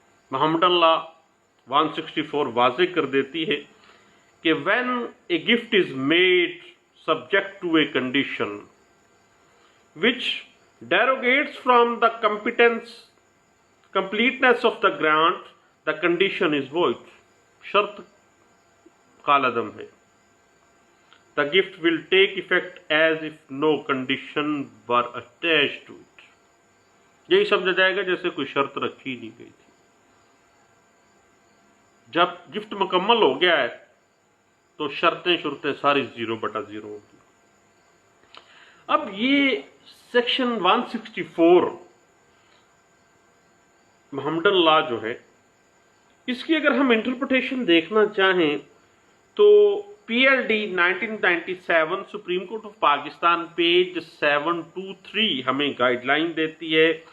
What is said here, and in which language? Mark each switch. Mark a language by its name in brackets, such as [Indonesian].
[Hindi] Muhammadan law 164 वाज़े कर देती है कि [English] When a gift is made subject to a condition which derogates from the completeness of the grant, the condition is void. [Hindi] शर्त कालदम है। [English] The gift will take effect as if no condition were attached to it. [Hindi] यही समझा जाएगा जैसे कोई शर्त रखी नहीं गई थी। जब गिफ्ट मुकम्मल हो गया है तो शर्तें सारी 0/0 होगी। अब ये सेक्शन 164 मुहम्मदन लॉ जो है, इसकी अगर हम इंटरप्रिटेशन देखना चाहें तो PLD 1997 supreme court of Pakistan page 723 हमें गाइडलाइन देती है।